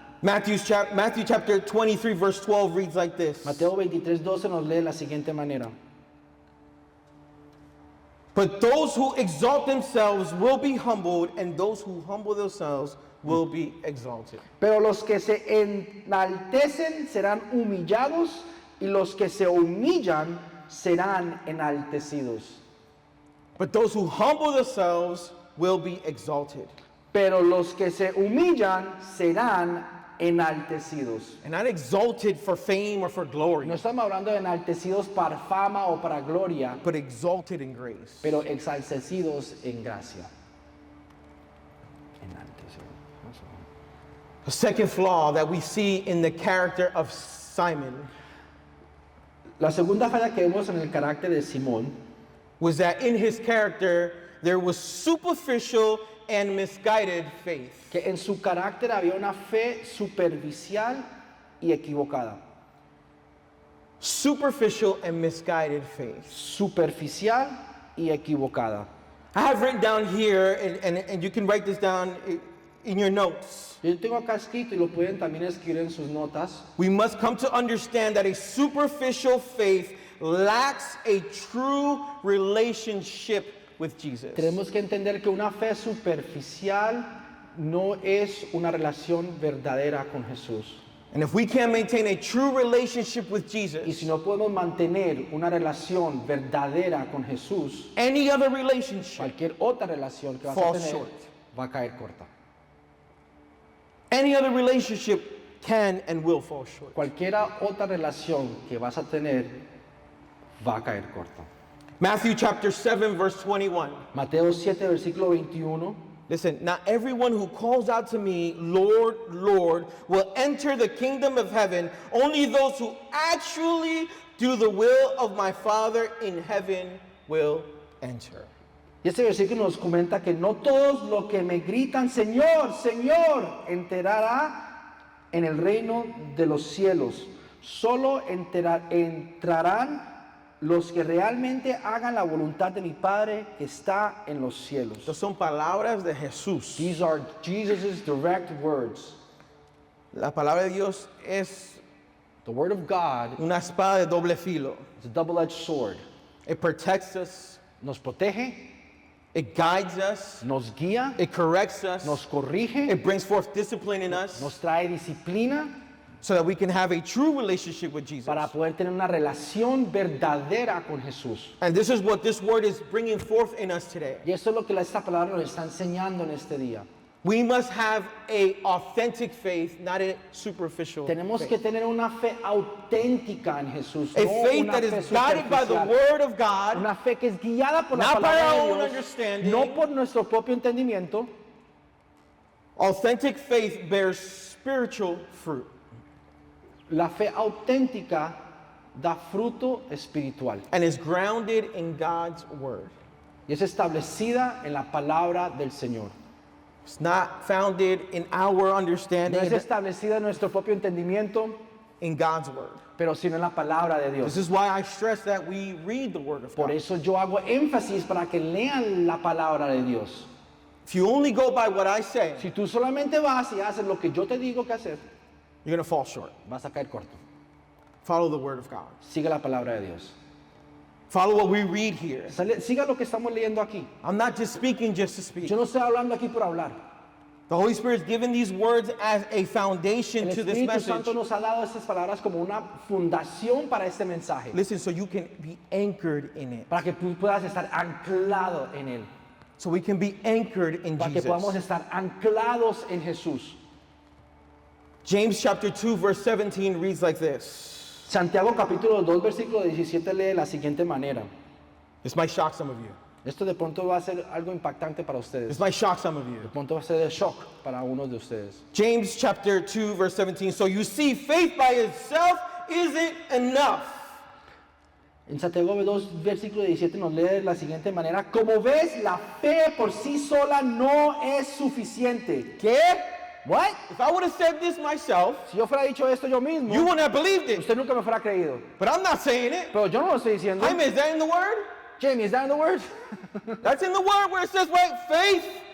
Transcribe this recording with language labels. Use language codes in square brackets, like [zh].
[en] Matthew chapter 23, verse 12 reads like this. [es] Mateo 23:12 nos lee de la siguiente manera. [en] But those who exalt themselves will be humbled, and those who humble themselves will be exalted. [es] Pero los que se enaltecen serán humillados y los que se humillan serán enaltecidos. [en] But those who humble themselves will be exalted. [es] Pero los que se humillan serán enaltecidos. [en] And not exalted for fame or for glory, [es] No estamos hablando de enaltecidos para fama o para gloria, [en] but exalted in grace. [es] pero exaltecidos en gracia. Enaltecidos. [en] The second flaw that we see in the character of Simon [es] La segunda falla que vemos en el carácter de Simón [en] was that in his character there was superficial and misguided faith. [es] que en su carácter había una fe superficial y equivocada. [en] Superficial and misguided faith. [es] Superficial y equivocada. [en] I have written down here, and you can write this down in your notes. [es] Yo tengo acá escrito y lo pueden también escribir en sus notas. [en] We must come to understand that a superficial faith lacks a true relationship with Jesus. [es] Tenemos que entender que una fe superficial no es una relación verdadera con Jesús. [en] And if we can't maintain a true relationship with [es] Y [en] Jesus, [es] si no podemos mantener una relación verdadera con Jesús, [en] any other relationship, [es] cualquier otra relación que vas a [en] Falls [es] tener [en] short. [es] va a caer corta. [en] any other relationship can and will fall short. [es] Cualquiera otra relación que vas a tener va a caer corta. [en] Matthew chapter 7, verse 21. [es] Mateo 7, versículo 21. [en] Listen, not everyone who calls out to me, Lord, Lord, will enter the kingdom of heaven. Only those who actually do the will of my Father in heaven will enter. [es] Y este versículo nos comenta que no todos los que me gritan, Señor, Señor, entrará en el reino de los cielos. Solo entrarán los que realmente hagan la voluntad de mi Padre que está en los cielos. Estas son palabras de Jesús. [en] These are Jesus' direct words. [es] La palabra de Dios es [en] The word of God [es] una espada de doble filo. [en] is a double-edged sword. It protects us, [es] Nos protege, [en] it guides us, [es] nos guía, [en] it corrects us, [es] nos corrige, [en] it brings forth discipline in us [es] nos trae disciplina [en] so that we can have a true relationship with Jesus. [es] para poder tener una relación verdadera con Jesús. [en] And this is what this word is bringing forth in us today. [es] Y esto es lo que esta palabra nos está enseñando en este día. [en] We must have a authentic faith, not a superficial [es] Tenemos [en] faith. [es] que tener una fe auténtica en Jesús, [en] A [es] no [en] faith [es] una [en] that [es] fe [en] is guided by the [es] superficial. [en] word of God, [es] Una fe que es guiada por la [en] not by [es] palabra [en] our [es] de [en] own [es] Dios, [en] understanding. [es] no por nuestro propio entendimiento. [en] Authentic faith bears spiritual fruit. [es] La fe auténtica da fruto espiritual [en] And is grounded in God's word. [es] y es establecida en la palabra del Señor. [en] It's not founded in our understanding, [es] No es establecida en nuestro propio entendimiento, [en] in God's word. [es] pero sino en la palabra de [en] This [es] Dios. [en] is why I stress that we read the word of [es] Por [en] God. [es] eso yo hago énfasis para que lean la palabra de Dios. [en] If you only go by what I say, [es] Si tú solamente vas y haces lo que yo te digo que hacer, [en] you're going to fall short. [es] vas a caer corto. [en] Follow the word of God. [es] Siga la palabra de Dios. [en] Follow what we read here. [es] Siga lo que estamos leyendo aquí. [en] I'm not just speaking just to speak. [es] Yo no estoy hablando aquí por hablar. [en] The Holy Spirit has given these words as a foundation [es] El [en] to this [es] Espíritu [en] message. [es] Santo nos ha dado estas palabras como una fundación para este mensaje, [en] Listen, so you can be anchored in it. [es] para que tú puedas estar anclado en él, [en] So we can be anchored in [es] para que podamos [en] Jesus. [es] estar anclados en Jesús. [en] James chapter 2 verse 17 reads like this. [es] Santiago capítulo 2 versículo 17 lee de la siguiente manera. [en] This might shock some of you. [es] Esto de pronto va a ser algo impactante para ustedes. [en] This might shock some of you. [es] De pronto va a ser de shock para unos de ustedes. [en] James chapter 2 verse 17. So you see, faith by itself isn't enough. [es] En Santiago 2 versículo 17 nos lee de la siguiente manera. Como ves, la fe por sí sola no es suficiente. ¿Qué? [en] What? If I would have said this myself, [es] Si yo fuera dicho esto yo mismo, [en] you wouldn't have believed it. [es] usted nunca me fuera creído. [en] But I'm not saying it. [es] Pero yo no lo estoy diciendo. [en] Jaime, is that in the word? Jamie, is that in the word? That's in the word where it says, right, faith